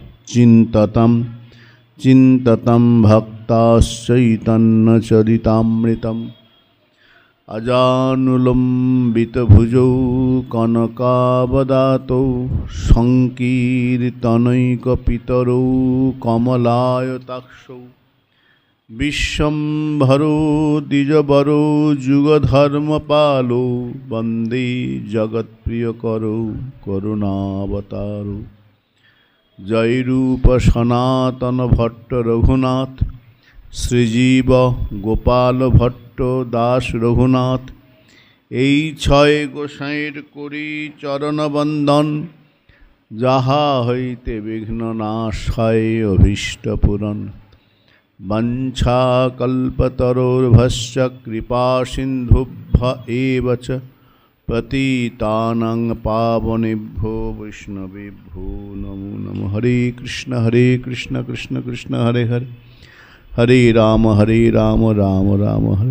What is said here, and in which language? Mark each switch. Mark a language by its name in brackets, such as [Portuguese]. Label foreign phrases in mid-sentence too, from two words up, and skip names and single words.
[Sanskrit] चिन्ततं भक्ताश्चैतन्यचरितामृतम् अजानुलम्बितभुजौ कनकावदातौ सङ्कीर्तनैकपितरौ कमलायताक्षौ विश्वम्भरो द्विजवरो जुगधर्मपालो वन्दे जगत्प्रियकरो करुणावतारो जयरूप सनातन भट्ट रघुनाथ श्रीजीव गोपाल भट्ट दास [Bangla] रघुनाथ এই ছয় গোসাইর করি চরণ বন্দন যাহা হইতে বিঘ্ন নাশ হয় অভীষ্ট পূরণ [Sanskrit] বাঞ্ছা কল্পতরোর্ভশ্চ কৃপা সিন্ধুভ্য এব চ পতিতানাং পাবনেভ্যো বৈষ্ণবেভ্যো নমো নমঃ। হরে কৃষ্ণ কৃষ্ণ কৃষ্ণ হরে হরে हरे राम राम राम हरे।